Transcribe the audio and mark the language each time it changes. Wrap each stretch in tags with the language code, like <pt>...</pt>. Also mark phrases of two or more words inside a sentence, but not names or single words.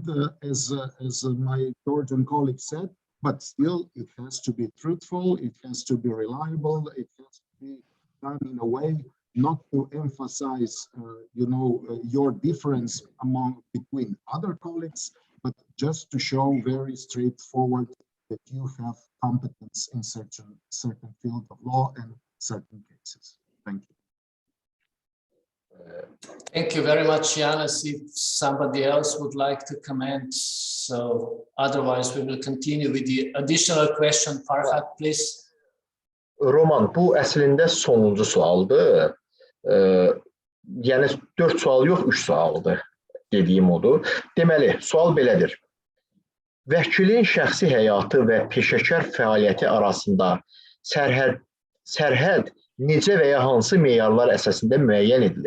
<en>as my Georgian colleague said, but still it has to be truthful, it has to be reliable, it has to be done in a way not to emphasize, your difference between other colleagues, but just to show very straightforward that you have competence in certain field of law and certain cases. Thank you. Thank you very much, Janis. If somebody else would like to comment, so otherwise we will continue with the additional question. Farhad, please. Roman,</en> <az>bu əslində sonuncu sualdır. Yəni 4 sual yox, 3 sualdır dediyim odur. Deməli, sual belədir. Vəkilin şəxsi həyatı və peşəkar fəaliyyəti arasında sərhəd necə və ya hansı meyarlar əsasında müəyyən edilir?</az>